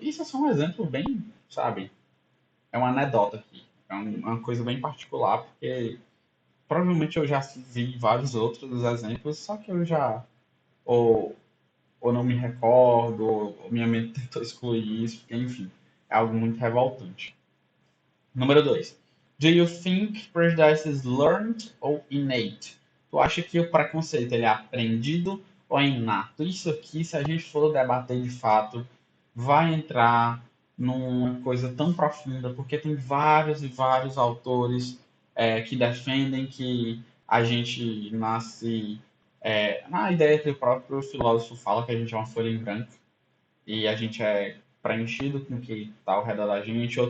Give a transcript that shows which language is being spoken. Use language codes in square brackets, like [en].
[pt] Isso é só um exemplo bem, sabe, é uma anedota aqui. É uma coisa bem particular, porque provavelmente eu já vi vários outros exemplos, só que eu já ou, ou não me recordo, ou minha mente tentou excluir isso, porque enfim, é algo muito revoltante. Número 2. [en] Do you think prejudice is learned or innate? [pt] Tu acha que o preconceito ele é aprendido ou é inato? Isso aqui, se a gente for debater de fato, vai entrar numa coisa tão profunda, porque tem vários e vários autores que defendem que a gente nasce na ideia que o próprio filósofo fala que a gente é uma folha em branco e a gente é preenchido com o que está ao redor da gente.